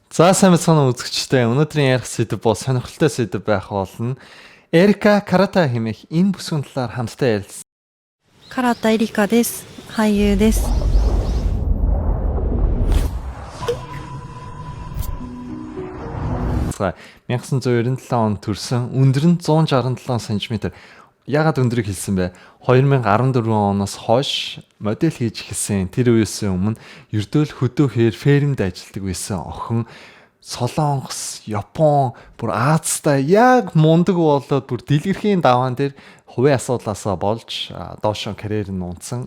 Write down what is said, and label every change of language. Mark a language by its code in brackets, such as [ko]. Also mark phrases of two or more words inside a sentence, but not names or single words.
[mn] За сайн мэцхан үзэгчтэй өнөөдрийн ярих сэдв бол сонирхолтой сэдв байх болно. Эрика Карата хэмээх энэ бүсгүйн талаар хамтдаа ярилцсан. [ja] 唐田エリカです。俳優です。 [mn] За 1997 онд төрсэн өндөр нь 167 см. Яагаад өндрийг хэлсэн бэ? 2014 оноос хойш модель хийж эхэлсэн. Тэр үеэс өмнө ердөөл хөдөөхээр фермд ажилладаг байсан охин Солонгос, Япон, бүр Азтай яг мундаг болоод бүр дэлгэрхийн даваан дээр хувийн асуудлаасаа болж доошо карьер нь унтсан.